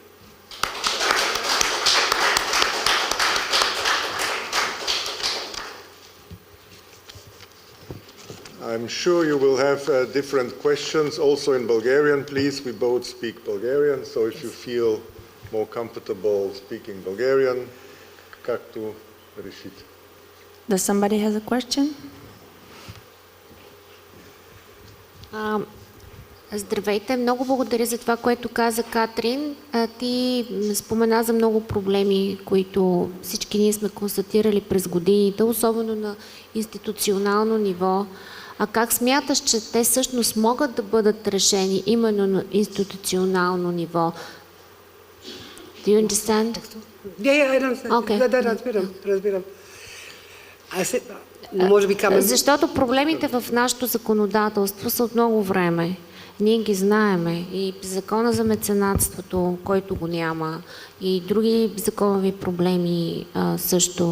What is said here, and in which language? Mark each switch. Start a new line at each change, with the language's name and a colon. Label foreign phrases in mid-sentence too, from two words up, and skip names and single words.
English: I'm sure you will have different questions also in Bulgarian. Please, we both speak Bulgarian, so if you feel more comfortable speaking Bulgarian,
Bulgarian: както решите.
English: Does somebody have a question?
Bulgarian: Здравейте, много благодаря за това, което каза Катрин. Ти спомена за много проблеми, които всички ние сме констатирали през годините, особено на институционално ниво. А как смяташ, че те всъщност могат да бъдат решени именно на институционално ниво?
English: Do you understand? Yeah, I understand. Okay.
Bulgarian: Разбирам. Защото проблемите в нашето законодателство са от много време. Ние ги знаеме. И закона за меценатството, който го няма, и други законови проблеми също.